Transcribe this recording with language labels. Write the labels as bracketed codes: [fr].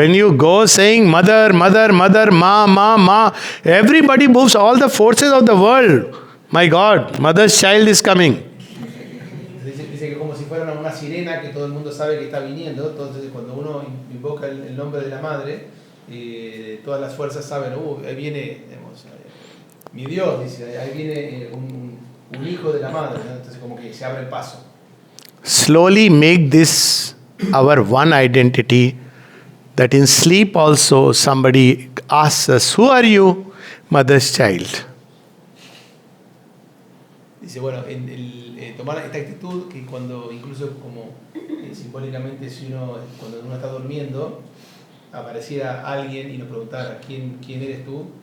[en] When you go saying mother, ma, everybody moves, all the forces of the world. My God, mother's child is coming. [es] Dice que como si fuera una sirena que todo el mundo sabe que está viniendo, entonces cuando uno invoca el nombre de la madre, todas las fuerzas saben, ahí viene, digamos, mi Dios, dice, ahí viene un hijo de la madre, ¿no? Entonces como que se abre el paso. [en] Slowly make this our one identity, that in sleep also somebody asks us, who are you? Mother's child. [es] Dice, bueno, tomar esta actitud que cuando, incluso como simbólicamente, cuando uno está durmiendo, apareciera alguien y nos preguntara, ¿quién eres tú?